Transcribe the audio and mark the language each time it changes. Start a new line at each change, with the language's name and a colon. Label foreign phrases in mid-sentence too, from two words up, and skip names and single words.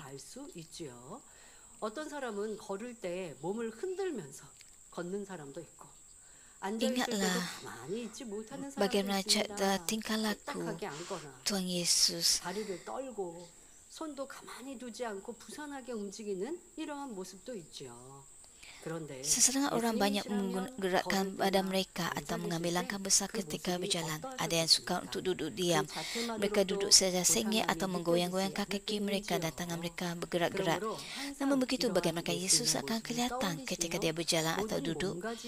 Korean: 알 수 있지요. 어떤 사람은 걸을 때 몸을 흔들면서 걷는 사람도 있고 앉아있을 때도
Malay: Ingatlah
Korean: 가만히 있지 못하는 사람도
Malay: bagaimana
Korean: 있습니다.
Malay: tingkah laku
Korean: 딱딱하게 앉거나
Malay: Tuhan Yesus.
Korean: 다리를 떨고 손도 가만히 두지 않고 부산하게 움직이는 이러한 모습도 있죠. 그런데
Malay: Sesetengah orang banyak menggerakkan badan mereka atau mengambil langkah besar ketika berjalan. Ada yang suka untuk duduk diam. Mereka duduk saja sengit atau menggoyang-goyang kaki mereka dan tangan mereka bergerak-gerak. Namun begitu bagaimana Yesus akan kelihatan ketika dia berjalan atau duduk?